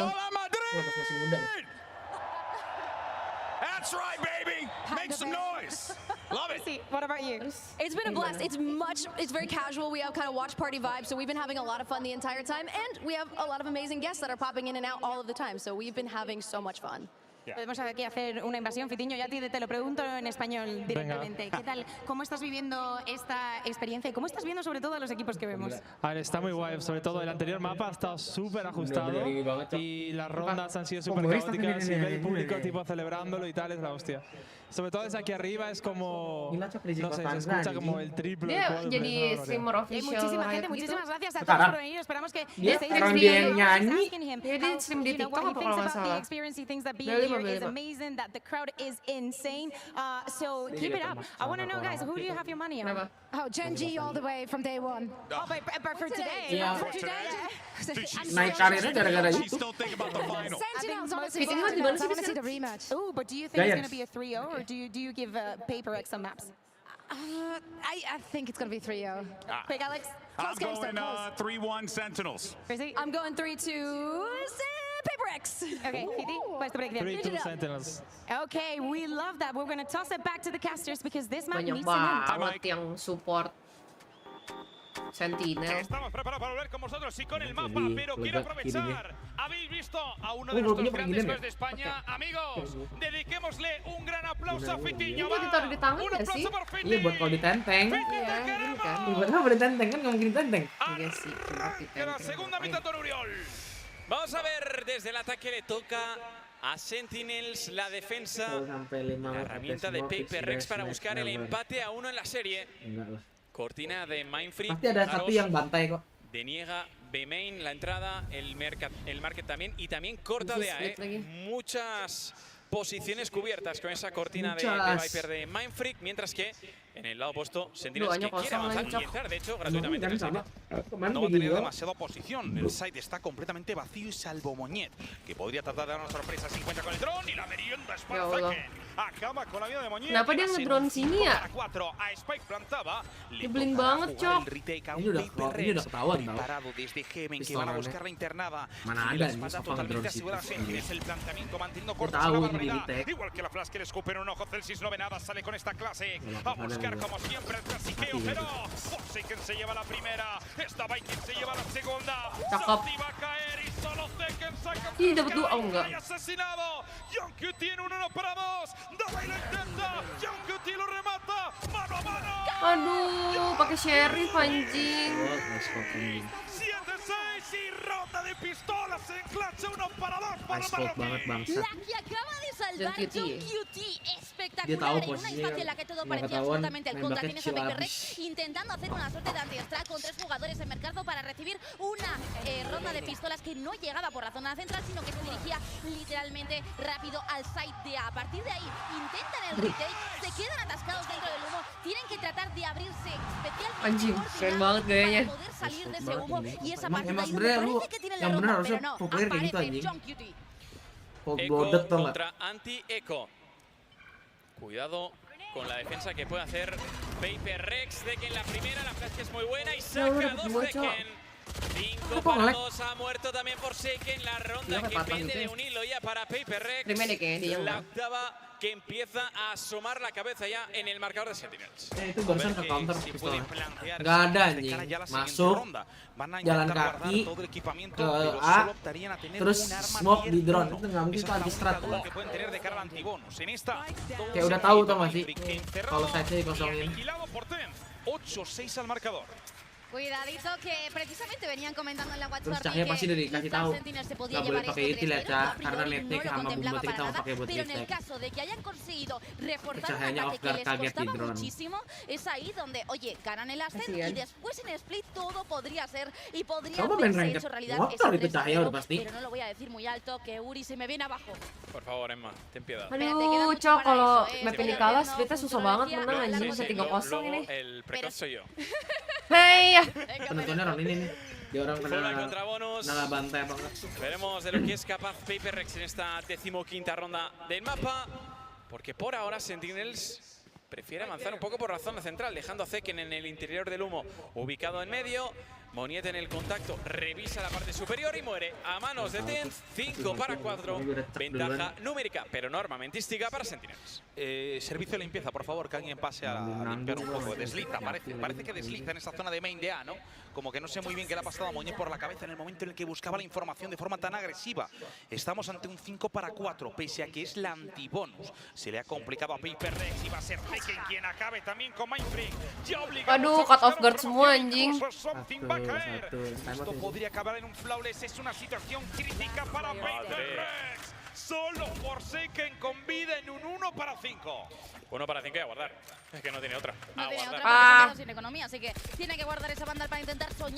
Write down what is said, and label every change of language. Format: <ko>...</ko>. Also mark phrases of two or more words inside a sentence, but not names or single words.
<en>Hola, Madrid! That's right, baby. Make some noise. Love it. What about you? It's been a blast. It's very casual. We have kind of watch party vibes, so we've been having a lot of fun the entire time, and we have a lot of amazing guests that are popping in and out all of the time, so we've been having so much fun.</en> <es>Podemos aquí hacer una invasión, Fitinho, ya te lo pregunto en español directamente. Venga. ¿Qué tal? ¿Cómo estás viviendo esta experiencia y cómo estás viendo sobre todo a los equipos que vemos? A ver, está muy guay, sobre todo el anterior mapa ha estado súper ajustado y las rondas han sido súper caóticas y ver el público tipo celebrándolo y tal es la hostia. Sobre todo desde aquí arriba es como, no sé, se escucha como el triple.</es> <id>Jadi</id> <en>streamer official.</en> <es>Muchísima gente, muchísimas gracias a todos por venir. Esperamos que estéis</es> <id>nyanyi. Jadi stream di TikTok apa kalau nggak salah?</id> <en>Is amazing, that the crowd is insane. So keep it up. I want to know, guys, who do you have your money on? Oh, Genji all the way from day one. Oh, but for today. Yeah. For today.</en> <id>Naik karirnya gara-gara itu.</id> <en>Sentinels, obviously.</en> <id>Fitinho di mana</id> <en>I</en> <id>sih</id> <en>want to see the rematch. Oh, but do you think it's going to be a 3-0 or do you give Paper X some maps? I think it's going to be 3-0. Quick, Alex. I'm going 3-1 Sentinels. Crazy? I'm going 3-2 Paper X. Okay, Fiti,</en> <es>¿cuál es tu predicción? 3-2 Sentinels.</es> <en>Okay, we love that. We're going to toss it back to the casters because this map</en> <id>Banyak</id> <en>needs to win.</en> <id>banget yang support Sentinel.</id> <es>Estamos preparados para volver con vosotros y con el mapa, pero quiero aprovechar. ¿Habéis visto a uno de nuestros grandes jugadores de España? Amigos, dediquémosle un gran aplauso a Fitinho.</es> <id>Ini ditaruh di tangan</id> <es>Un</es> <id>nggak sih?</id> <es>aplauso por Fiti.</es> <id>Iya buat kalau ditenteng. Buat apa ditenteng kan nggak mungkin ditenteng. Iya sih, cuma</id> <es>Que la segunda mitad con Uriol. Vamos a ver, desde el ataque le toca a Sentinels la defensa. La herramienta de Paper Rex para buscar el empate a 1 en la serie. Cortina de Mindfree.</es> <id>Pasti ada satu yang bantai kok.</id> <es>Deniega B-Main la entrada, el market también y también corta de A. Muchas posiciones cubiertas con esa cortina de Viper de Mindfreak, mientras que en el lado opuesto Sentinels que quiere avanzar y entrar, de hecho, gratuitamente en el site. No va a tener demasiada oposición. El site está completamente vacío y salvo Moñet, que podría tratar de dar una sorpresa. 50 con el dron y la merienda es para Zeken. Acaba con la vida de Moñet.</es> <id>Kenapa dia ngedrone sini ya?</id> <es>4 a Spike plantaba.</es> <id>Nyebelin banget, Cok. Ini udah ketahuan tau.</id> <es>Preparado desde Heaven, que van a buscar la internada.</es> <id>Mana ada nih soal</id> <es>totalmente</es> <id>drone situ.</id> <es>asegurada Sentinels, el planteamiento manteniendo corto</es> <id>Tahu</id> <es>la</es> <id>ini</id> <es>barrera.</es> <id>di retake.</id> <es>Igual que la flash que le escupe en un ojo, Celsius no ve nada, sale con esta clase. A buscar como siempre el clasiqueo, pero Forsaken se lleva la primera. Esta Viking se lleva la segunda. Santi va a caer y solo Zeken saca.</es> <id>Ih, dapat 2 oh enggak.</id> <es>Asesinado. John QT tiene un 1 para 2. Davai lo intenta. John QT lo remata. Mano a mano.</es> <id>Aduh, pakai sheriff anjing.</id> <es>Y ronda de pistolas en clutch, 1 para 2 para</es> <id>banget bangsat.</id> <es>La que acaba de salvar John Cutie, espectacular</es> <id>Dia tahu</id> <es>en una</es> <id>posisinya,</id> <es>instancia en la que todo</es> <id>nggak</id> <es>parecía</es> <id>ketahuan,</id> <es>absolutamente al contra.</es> <id>nembaknya</id> <es>Tienes a</es> <id>kecil</id> <es>Paper</es> <id>abis.</id> <es>Rex intentando hacer una suerte de anti-extract con 3 jugadores en mercado para recibir una ronda de pistolas que no llegaba por la zona central, sino que se dirigía literalmente rápido al site de A. A partir de ahí intentan el retake, se quedan atascados dentro del humo, tienen que tratar de abrirse</es> <id>Anjing, keren banget gayanya.</id> <es>para poder salir de ese humo y esa</es> <id>Emang</id> <es>partida ahí</es> <id>sebenarnya</id> <es>donde</es> <id>lu</id> <es>parece que tienen la</es> <id>yang bener</id> <es>ronda,</es> <id>harusnya</id> <es>pero no,</es> <id>populer kayak gitu</id> <es>aparece</es> <id>anjing.</id> <es>John Cutie.</es> <id>Cold</id> <es>Echo</es> <id>blooded tau nggak?</id> <es>contra anti-Echo. Cuidado con la defensa que puede hacer Paper Rex. De que en la primera la flash es muy buena y saca 2 Tekken. 5 para 2, ha muerto también Forsaken. La ronda que pende de un hilo ya para Paper Rex. La octava que empieza a asomar la cabeza ya en el marcador de Sentinels.</es> <id>Itu barusan ke counter pistolnya. Gak ada anjing. Masuk, jalan kaki ke A, terus smoke di drone. Itu nggak mungkin, itu anti-strat. Kayak udah tahu tau gak sih kalau side-nya dikosongin.</id> <es>8-6 al marcador. Cuidadito que precisamente venían comentando en la Watch</es> <id>Terus</id> <es>Party</es> <id>Cahaya pasti udah dikasih tahu</id> <es>se podía</es> <id>nggak boleh</id> <es>llevar</es> <id>pakai</id> <es>esto</es> <id>itil ya</id> <es>3-0,</es> <id>Cah,</id> <es>a priori</es> <id>karena</id> <es>no</es> <id>netnya</id> <es>lo</es> <id>sama</id> <es>contemplaba</es> <id>bumbutik</id> <es>para</es> <id>sama</id> <es>nada,</es> <id>pakai buat</id> <es>pero en el</es> <id>listrik.</id> <es>caso de que hayan conseguido reforzar un</es> <id>Cahayanya</id> <es>ataque que</es> <id>off-guard</id> <es>les</es> <id>kaget di</id> <es>costaba</es> <id>drone.</id> <es>muchísimo, es ahí donde, oye, ganan el ascent</es> <id>Kasian.</id> <es>y después en split todo podría ser y podría</es> <id>Coba main</id> <es>haberse</es> <id>ranked</id> <es>hecho realidad</es> <id>motor</id> <es>ese</es> <id>itu Cahaya</id> <es>3-0,</es> <id>udah pasti.</id> <es>pero no lo voy a decir muy alto que Uri se me viene abajo. Por favor, Emma, ten piedad.</es> <id>Aduh, Cok, kalau map ini kalah, splitnya susah banget menang anjing, bisa 3-0 ini.</id> <es>El precoz soy yo.</es> <id>Hei, Penentunya round ini nih. Dia orang</id> <es>Fuera contra bonus.</es> <id>kena bantai banget.</id> <es>Veremos de lo que es capaz Paper Rex en esta 15ª ronda del mapa. Porque por ahora Sentinels prefiere avanzar un poco por la zona central, dejando a Zekken en el interior del humo, ubicado en medio. Moniet en el contacto, revisa la parte superior y muere a manos de Tenz. 5 para 4, ventaja numérica, pero no armamentística para Sentinels. Servicio de limpieza, por favor, que alguien pase a limpiar un poco. Desliza, parece que desliza en esta zona de main de A, ¿no? Como que no sé muy bien qué le ha pasado a Moñet por la cabeza en el momento en el que buscaba la información de forma tan agresiva. Estamos ante un 5 para 4, pese a que es la antibonus. Se le ha complicado a Paper Rex y va a ser Tekken quien acabe también con Mindfreak.</es> <id>aduh,</id> <en>cut off guard</en> <id>semua anjing.</id> <es>Esto podría acabar en un flawless, es una situación crítica para Paper Rex. Solo Forsaken con vida en un 1 para 5. 1 para 5 y a guardar. Es que no tiene otra. No tiene otra guardar. porque se ha quedado sin economía, así que tiene que guardar esa banda para intentar soñar</es>